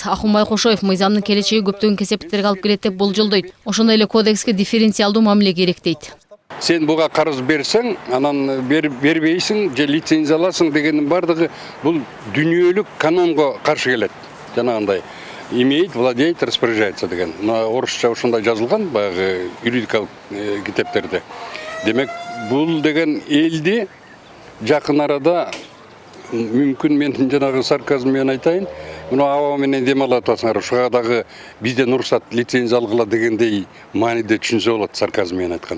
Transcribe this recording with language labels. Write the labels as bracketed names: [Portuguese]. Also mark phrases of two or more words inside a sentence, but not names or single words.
[Kyrgyz] Акунбай Кошоев мыйзамдын келечеги көптөгөн кесепеттерге алып келет деп болжолдойт. Ошондой эле кодекске дифференциалдуу мамиле керек дейт. Сен буга карыз берсең, анан бербейсиң же лицензия аласың дегенин бардыгы бул дүнүйөлүк канонго каршы келет. [Russian] Жанагындай имеет, владеет, распоряжается деген. [Kyrgyz] Орусча ошондой жазылган баягы юридикалык китептерде. Демек, бул деген элди жакын арада мүмкүн мен жанагы сарказм менен айтайын, муну аба менен дем алып атасыңар, ушуга дагы бизден уруксат лицензия алгыла дегендей мааниде түшүнсө болот, сарказм менен айтканда.